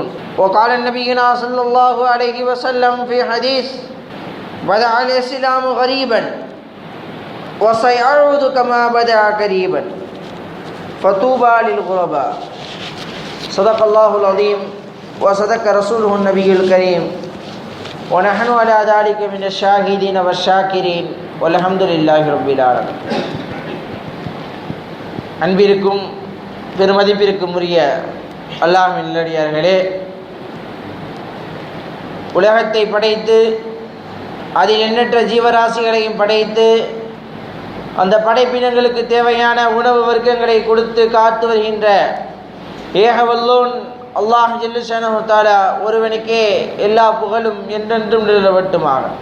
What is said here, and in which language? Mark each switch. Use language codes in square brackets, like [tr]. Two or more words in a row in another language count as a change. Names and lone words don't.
[ar] وقال نبينا صلى الله عليه وسلم في حديث بدأ الإسلام غريبا وسيعود كما بدأ قريبا فطوبى للغرباء. صدق الله العظيم وصدق رسوله النبي الكريم ونحن على ذلك من الشاهدين والشاكرين والحمد لله رب العالمين. [ta] அன்பிற்கும் பெருமதிப்பிற்கும் உரிய அல்லாஹ்வின் நல்லடியார்களே, உலகத்தை படைத்து அதில் எண்ணற்ற ஜீவராசிகளையும் படைத்து அந்த படைப்பினங்களுக்கு தேவையான உணவு வர்க்கங்களை கொடுத்து காத்து வருகின்ற ஏகவல்லோன் அல்லாஹ் [ar] جل شأنه تعالى [ta] ஒருவனுக்கே எல்லா புகழும் என்றென்றும் நிலவட்டுமாக.